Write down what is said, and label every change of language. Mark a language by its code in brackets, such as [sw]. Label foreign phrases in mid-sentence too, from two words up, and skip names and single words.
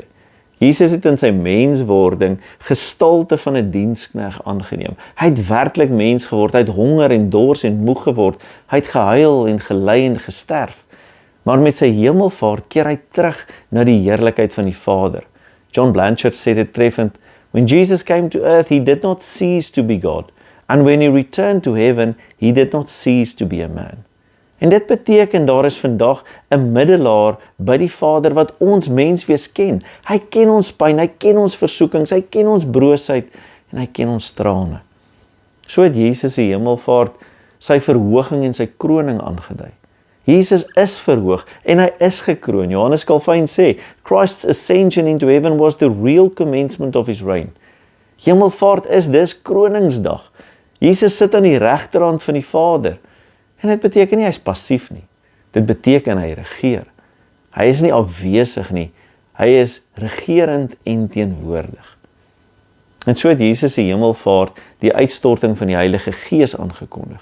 [af] Jesus het in sy menswording gestalte van 'n diensknegt aangeneem. Hy het werklik mens geword, hy het honger en dors en moeg geword, hy het gehuil en gelei en gesterf. Maar met sy hemelvaart keer hy terug na die heerlikheid van die Vader. John Blanchard sê dit treffend, [en] when Jesus came to earth, he did not cease to be God, and when he returned to heaven, he did not cease to be a man. [af] En dit beteken, daar is vandag 'n middelaar by die Vader wat ons menswees ken. Hy ken ons pyn, hy ken ons versoekings, hy ken ons broosheid en hy ken ons trane. So het Jesus se hemelvaart sy verhoging en sy kroning aangedui. Jesus is verhoog en hy is gekroon. Johannes Calvin sê, [en] Christ's ascension into heaven was the real commencement of his reign. [af] Hemelvaart is dus kroningsdag. Jesus sit aan die regterhand van die Vader. En dit beteken nie hy is passief nie. Dit beteken hy regeer. Hy is nie afwesig nie. Hy is regerend en teenwoordig. En so het Jesus se hemelvaart die uitstorting van die Heilige Gees aangekondig.